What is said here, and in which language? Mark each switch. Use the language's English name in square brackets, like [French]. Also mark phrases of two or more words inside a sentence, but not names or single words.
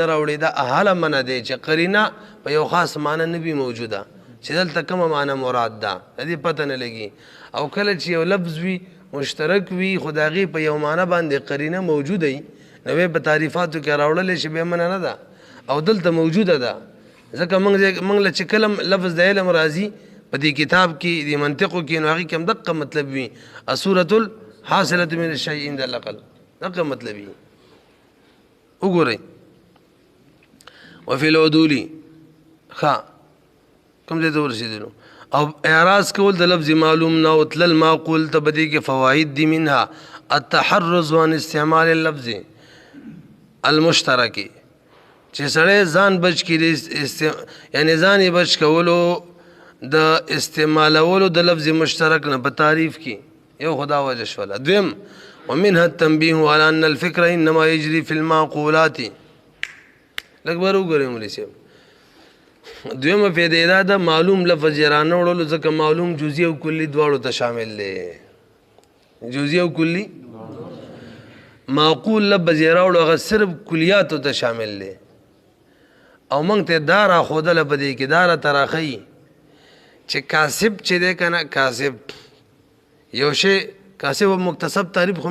[Pashto] راوړي دا احاله منه دی چې قرینه په یو خاص معنی نه وي موجوده چې دلته کومه معنی مراد ده دې پته نه لګي او کله چې یو لفظ وي مشترک وي خدایي په یو معنی باندې قرینه موجوده وي نو په تعریفاتو کې راوړل شي به منه نه ده او دلته موجوده ده ځکه موږ له چې کلم لفظ د علم راځي په دې کتاب کې د منطقو کې نو هغې کې هم دقه مطلب وي [Arabic] الصورة الحاصلة من الشیء عند العقل [Pashto] دقه مطلب وي وګورئ [Arabic] وفي العدول [Pashto] ښه کوم ځای ته ورسېدلو او اعراض کول د لفظ معلوم نه او تلل معقول ته په دې کې فواید دي [Arabic] منها التحرز عن استعمال اللفظ المشترک [Pashto] چې سړی ځان بچ کړي یعنی ځان یې بچ کولو د استعمالولو د لفظ مشترک نه په تعریف کې یو خدا وجه شوله دویم [Arabic] ومنها التنبيه على ان الفكر انما يجري في المعقولات [Pashto] لږ بر وګورئ مولوي صاحب دویمه فایده دا ده معلوم لفظ یې رانه وړلو ځکه معلوم جزئی او کلي دواړو ته شامل دی جزئی او کلي معقول لفظ یې راوړو هغه صرف کلیاتو ته شامل دی او موږ ته دا راښودله په دې کې دا راته راښیي چې کاسب چې دی که نه کاسب یو شی کاسب او مکتسب تعریف خو